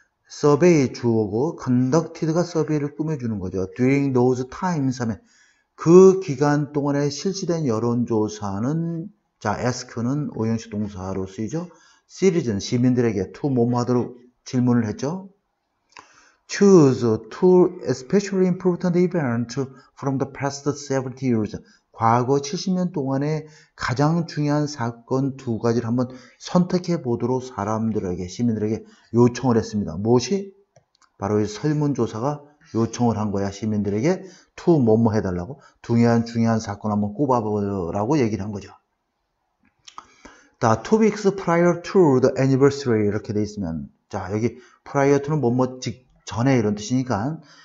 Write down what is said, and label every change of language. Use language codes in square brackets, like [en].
[ko] survey 주어고 conducted가 survey를 꾸며주는 거죠. [en] during those times [ko] 하면 그 기간 동안에 실시된 여론조사는, 자, ask는 오형식 동사로 쓰이죠. citizen, 시민들에게 to 뭐뭐 하도록 질문을 했죠. [en] choose two especially important events from the past 70 years. [ko] 과거 70년 동안에 가장 중요한 사건 두 가지를 한번 선택해 보도록 사람들에게, 시민들에게 요청을 했습니다. 무엇이? 바로 이 설문조사가 요청을 한 거야. 시민들에게 to 뭐뭐 해달라고. 중요한 사건 한번 꼽아보라고 얘기를 한 거죠. 자, [en] 2 weeks prior to the anniversary [ko] 이렇게 돼 있으면, 자, 여기 prior to는 뭐뭐 전에 이런 뜻이니까